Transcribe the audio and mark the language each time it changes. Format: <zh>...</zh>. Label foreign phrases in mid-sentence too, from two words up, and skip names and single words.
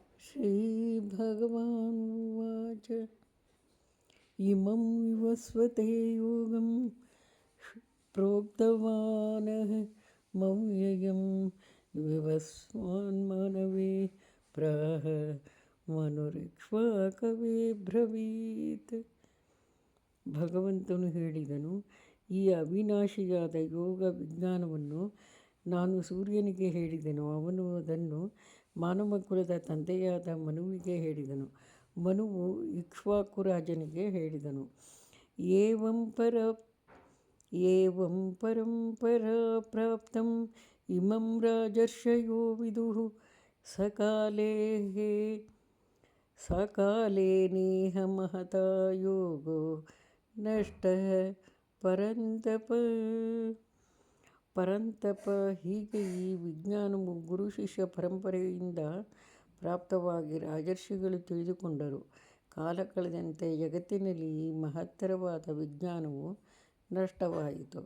<sa>श्रीभगवानुवाच इमं विवस्वते योगं प्रोक्तवानः मव्ययं विवस्वान्मनवे प्राह ಮನುರಿಕ್ಷ್ವಾಕವೇ ಬ್ರವೀತ್.</sa> <kn>ಭಗವಂತನು ಹೇಳಿದನು, ಈ ಅವಿನಾಶಿಯಾದ ಯೋಗ ವಿಜ್ಞಾನವನ್ನು ನಾನು ಸೂರ್ಯನಿಗೆ ಹೇಳಿದೆನು. ಅವನು ಅದನ್ನು ಮಾನವ ಕುಲದ ತಂದೆಯಾದ ಮನುವಿಗೆ ಹೇಳಿದನು. ಮನುವು ಇಕ್ಷ್ವಾಕು ರಾಜನಿಗೆ ಹೇಳಿದನು.</kn> <sa>ಏವಂ ಪರಂಪರಾ ಪ್ರಾಪ್ತಂ ಇಮಂ ರಾಜರ್ಷಯೋ ವಿದುಃ ಸಕಾಲೇ ನೇಹ ಮಹತಾ ಯೋಗೋ ನಷ್ಟಃ ಪರಂತಪ.</sa> <kn>ಹೀಗೆ ಈ ವಿಜ್ಞಾನವು ಗುರು ಶಿಷ್ಯ ಪರಂಪರೆಯಿಂದ ಪ್ರಾಪ್ತವಾಗಿ ರಾಜರ್ಷಿಗಳು ತಿಳಿದುಕೊಂಡರು. ಕಾಲ ಕಳೆದಂತೆ ಜಗತ್ತಿನಲ್ಲಿ ಈ ಮಹತ್ತರವಾದ ವಿಜ್ಞಾನವು ನಷ್ಟವಾಯಿತು.</kn>